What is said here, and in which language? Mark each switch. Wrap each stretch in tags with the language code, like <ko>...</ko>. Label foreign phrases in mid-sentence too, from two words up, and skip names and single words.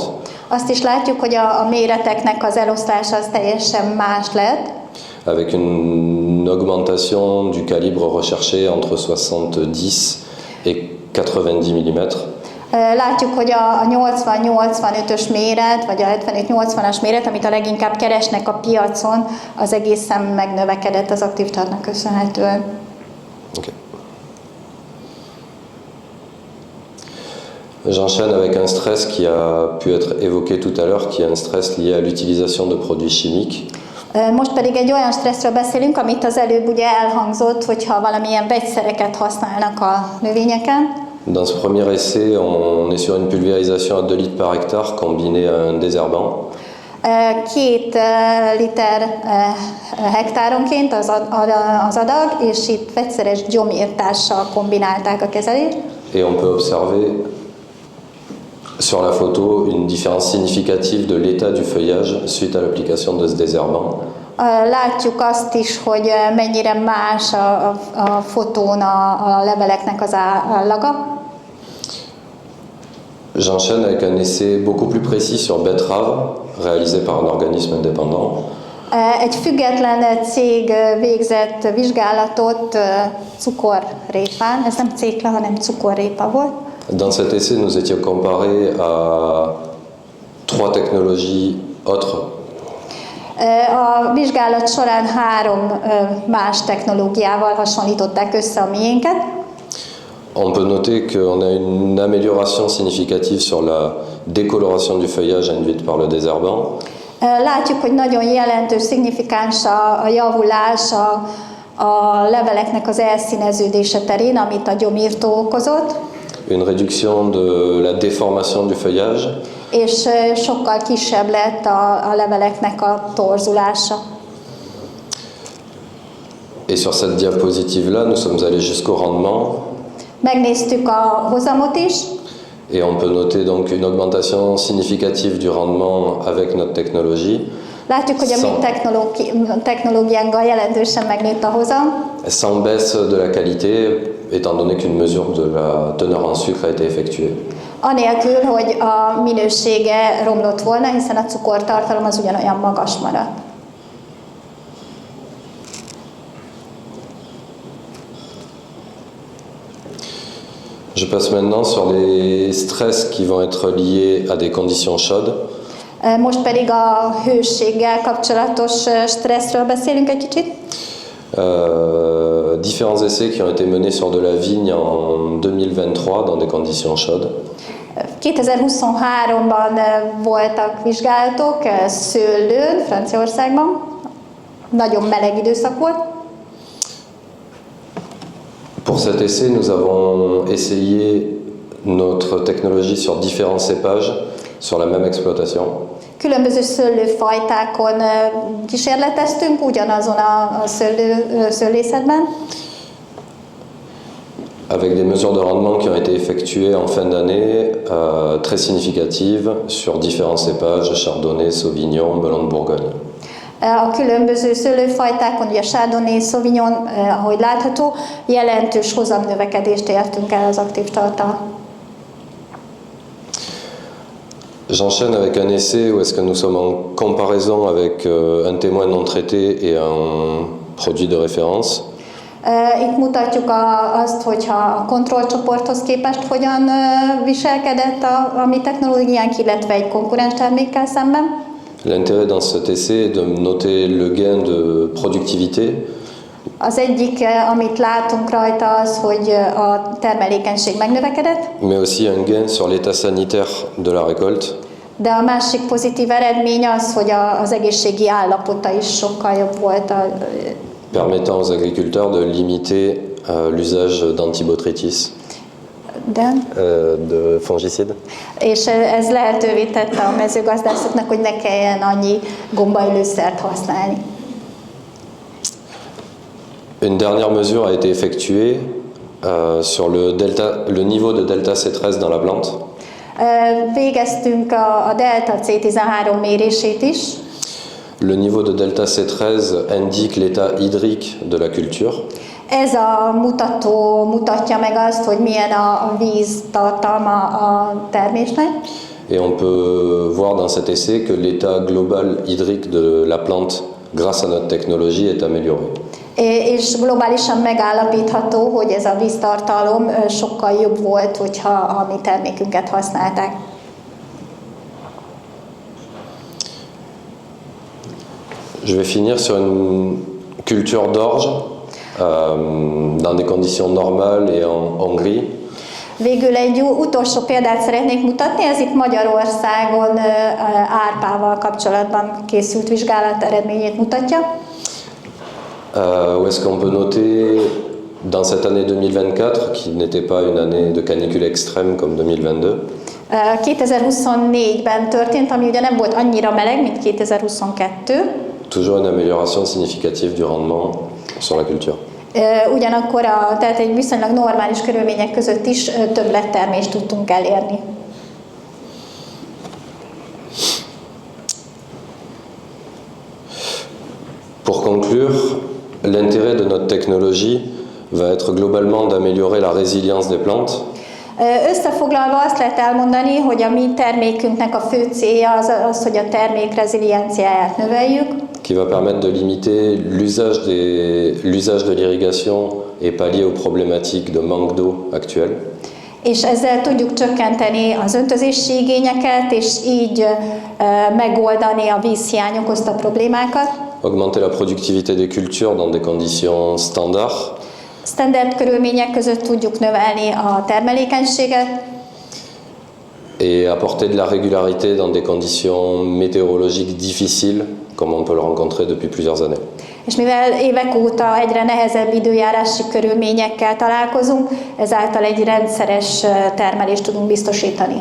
<hu>Azt is látjuk, hogy a méreteknek az eloszlása az teljesen más lett.</hu> <fr>Avec une augmentation du calibre recherché entre 70 et 90 mm.</fr> <hu>Látjuk, hogy a 80-85-ös méret, vagy a 75-80-as méret, amit a leginkább keresnek a piacon, az egészen megnövekedett az aktív tartnak köszönhetően. Okay.</hu> <fr>J'enchaîne avec un stress qui a pu être évoqué tout à l'heure, qui est un stress lié à l'utilisation de produits chimiques.</fr> <hu>Most pedig egy olyan stresszről beszélünk, amit az előbb ugye elhangzott, hogyha valamilyen vegyszereket használnak a növényeken.</hu> <fr>Dans ce premier essai, on est sur une pulvérisation à 2 litres par hectare combinée à un désherbant.</fr> <hu>2 liter hektáronként az adag, és itt vegyszeres gyomírtással kombinálták a kezelést.</hu> <fr>Et on peut observer sur la photo une différence significative de l'état du feuillage suite à l'application de ce désherbant.</fr> <hu>Látjuk azt is, hogy mennyire más a fotón a leveleknek az állaga.</hu> <fr>J'enchaîne avec un essai beaucoup plus précis sur betterave, réalisé par un organisme indépendant.</fr> <hu>Egy független cég végzett vizsgálatot cukorrépán, ez nem cékla, hanem cukorrépa volt.</hu> <fr>Dans cet essai, nous étions comparés à 3 technologies autres.</fr> <hu>A vizsgálat során 3 más technológiával hasonlították össze a miénket.</hu> <fr>On peut noter qu'on a une amélioration significative sur la décoloration du feuillage induite par le désherbant.</fr> <hu>Látjuk, hogy nagyon jelentős, szignifikáns a javulás a leveleknek az elszíneződése terén, amit a gyomírtó okozott.</hu> <fr>Une réduction de la déformation du feuillage.</fr> <hu>És sokkal kisebb lett a leveleknek a torzulása.</hu> <fr>Et sur cette diapositive-là, nous sommes allés jusqu'au rendement.</fr> <hu>Megnéztük a hozamot is,</hu> <fr>Et on peut noter donc une augmentation significative du rendement avec notre technologie.</fr> <hu>látjuk, hogy a mi technológiánkkal jelentősen megnőtt a hozam.</hu> <fr>Sans baisse de la qualité, étant donné qu'une mesure de la teneur en sucre a été effectuée.</fr> <hu>Anélkül, hogy a minősége romlott volna, hiszen a cukortartalom az ugyanolyan magas maradt.</hu> <fr>Je passe maintenant sur les stress qui vont être liés à des conditions chaudes.</fr> <hu>Most pedig a hőséggel kapcsolatos stresszről beszélünk egy kicsit.</hu> <fr>Différents essais qui ont été menés sur de la vigne en 2023 dans des conditions chaudes.</fr> <hu>2023-ban voltak vizsgálatok szőlőn, Franciaországban. Nagyon meleg időszak volt.</hu> <fr>Pour cet essai, nous avons essayé notre technologie sur différents cépages sur la même exploitation.</fr> <hu>Különböző szőlőfajtákon kísérleteztünk ugyanazon a szőlészetben.</hu> <fr>Avec des mesures de rendement qui ont été effectuées en fin d'année, très significatives sur différents cépages, Chardonnay, Sauvignon, Melon de Bourgogne.</fr> <hu>A különböző szőlőfajtákon, ugye Chardonnay, Sauvignon, ahogy látható, jelentős hozamnövekedést értünk el az aktív tartalommal.</hu> <fr>J'enchaîne avec un essai où est-ce que nous sommes en comparaison avec un témoin non traité et un produit de référence.</fr> <hu>Itt mutatjuk azt, hogyha a kontrollcsoporthoz képest hogyan viselkedett a mi technológiánk, illetve egy konkurens termékkel szemben.</hu> <fr>L'intérêt dans cet essai est de noter le gain de productivité.</fr> <hu>Az egyik, amit látunk rajta, az, hogy a termelékenység megnövekedett.</hu> <fr>Mais aussi un gain sur l'état sanitaire de la récolte.</fr> <hu>De a másik pozitív eredmény az, hogy az egészségi állapota is sokkal jobb volt.</hu> <fr>Permettant aux agriculteurs de limiter l'usage d'antibotrytis. De fongicide.</fr> <hu>És ez lehetővé tette a mezőgazdászoknak, hogy ne kelljen annyi gombaölőszert használni.</hu> <fr>Une dernière mesure a été effectuée sur le niveau de delta C13 dans la plante.</fr> <hu>Végeztünk a delta C13 mérését is.</hu> <fr>Le niveau de delta C13 indique l'état hydrique de la culture.</fr> <hu>Ez a mutató mutatja meg azt, hogy milyen a víz tartalma a termésnek.</hu> <fr>Et on peut voir dans cet essai que l'état global hydrique de la plante, grâce à notre technologie, est amélioré.</fr> <hu>És globálisan megállapítható, hogy ez a víztartalom sokkal jobb volt, hogyha a mi termékünket használták.</hu> <fr>Je vais finir sur une culture d'orge dans des conditions normales et en Hongrie.</fr> <hu>Végül egy utolsó példát szeretnék mutatni, ez itt Magyarországon árpával kapcsolatban készült vizsgálat eredményét mutatja.</hu> <fr>Où est-ce qu'on peut noter dans cette année 2024, qui n'était pas une année de canicule extrême comme 2022.</fr> <hu>2024-ben történt, ami ugye nem volt annyira meleg, mint 2022.</hu> <fr>Toujours une amélioration significative du rendement sur la culture.</fr> <hu>Ugyanakkor tehát egy viszonylag normális körülmények között is többlettermést tudtunk elérni.</hu> <fr>Pour conclure, l'intérêt de notre technologie va être globalement d'améliorer la résilience des plantes.</fr> <hu>Összefoglalva azt lehet elmondani, hogy a mi termékünknek a fő célja az, hogy a termék rezilienciáját növeljük.</hu> <fr>Qui va permettre de limiter l'usage de l'irrigation et pallier aux problématiques de manque d'eau actuelles.</fr> <hu>És ezzel tudjuk csökkenteni az öntözési igényeket, és így megoldani a vízhiány okozta problémákat.</hu> <fr>Augmenter la productivité des cultures dans des conditions standards.</fr> <hu>Standard körülmények között tudjuk növelni a termelékenységet.</hu> <fr>Et apporter de la régularité dans des conditions météorologiques difficiles, comme on peut le rencontrer depuis plusieurs années.</fr> <hu>És mivel évek óta egyre nehezebb időjárási körülményekkel találkozunk, ezáltal egy rendszeres termelést tudunk biztosítani.</hu>